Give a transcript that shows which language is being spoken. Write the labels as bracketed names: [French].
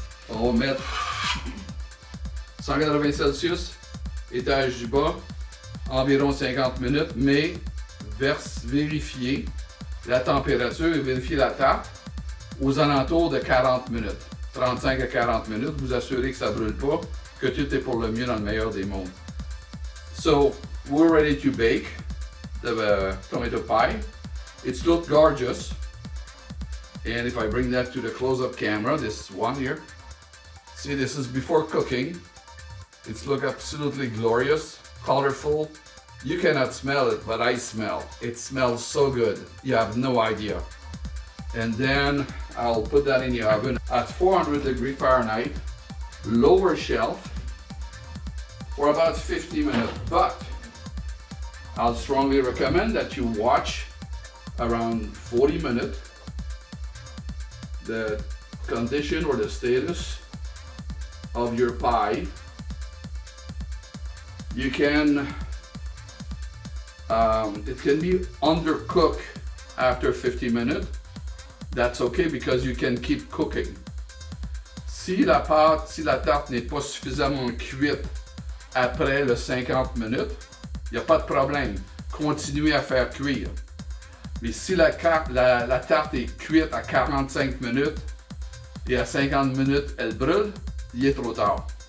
[French] On va mettre 180 Celsius, étage du bas, environ 50 minutes, mais vérifiez la température et vérifiez la tarte aux alentours de 40 minutes. 35 à 40 minutes, vous assurez que ça ne brûle pas, que tout est pour le mieux dans le meilleur des mondes. [English] So, we're ready to bake the tomato pie. It's looked gorgeous. And if I bring that to the close-up camera, this one here, see, this is before cooking. It's look absolutely glorious, colorful. You cannot smell it, but I smell. It smells so good. You have no idea. And then I'll put that in the oven at 400 degrees Fahrenheit, lower shelf, for about 50 minutes. But I'll strongly recommend that you watch around 40 minutes the condition or the status of your pie. You can, it can be undercooked after 50 minutes. That's okay because you can keep cooking. [French] Si la tarte n'est pas suffisamment cuite après les 50 minutes, il n'y a pas de problème. Continuez à faire cuire. Mais si la tarte est cuite à 45 minutes et à 50 minutes elle brûle, il est trop tard.